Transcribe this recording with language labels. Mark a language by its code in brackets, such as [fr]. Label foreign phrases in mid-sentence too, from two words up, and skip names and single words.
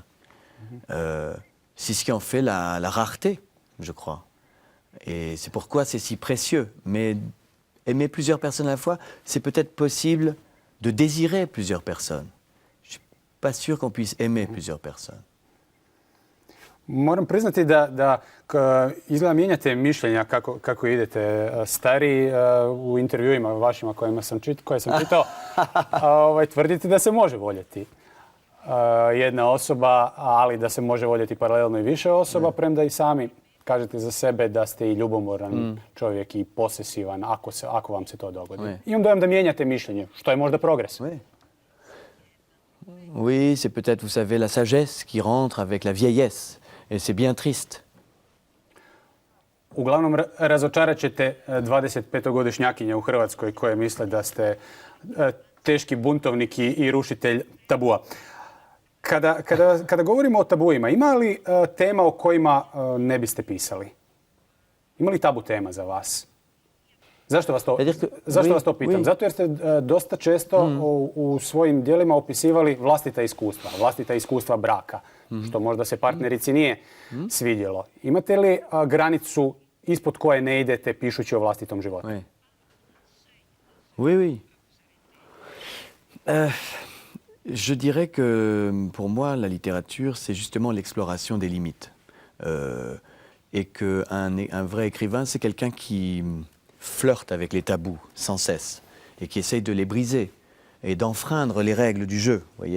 [fr] C'est ce qui en fait la rareté, je crois. Et c'est pourquoi c'est si précieux. Mais aimer plusieurs personnes à la fois, c'est peut-être possible de désirer plusieurs personnes. Je ne suis pas sûr qu'on puisse aimer plusieurs personnes. [hr] Moram priznati da izgleda mijenjate mišljenja kako idete stariji u intervjuima vašima koje sam čitao. Tvrdite da se može voljeti jedna osoba, ali da se može voljeti paralelno i više osoba, premda i sami kažete za sebe da ste i ljubomoran čovjek i posesivan ako vam se to dogodi. Imam dojam da mijenjate mišljenje, što je možda progres. [fr] Oui, c'est peut-être, vous savez, la sagesse qui rentre avec la vieillesse. Et c'est bien triste. [hr] Uglavnom, razočarat ćete 25-godišnjakinje u Hrvatskoj koje misle da ste teški buntovnik i rušitelj tabua. Kada govorimo o tabuima, ima li tema o kojima ne biste pisali? Ima li tabu tema za vas? Zašto vas to pitam? Zato jer ste dosta često u svojim djelima opisivali vlastita iskustva braka, što možda se partnerici nije svidjelo. Imate li granicu ispod koje ne idete pišući o vlastitom životu? [fr] Oui. Je dirais que pour moi, la littérature, c'est justement l'exploration des limites. Et qu'un vrai écrivain, c'est quelqu'un qui flirte avec les tabous sans cesse et qui essaye de les briser et d'enfreindre les règles du jeu, voyez.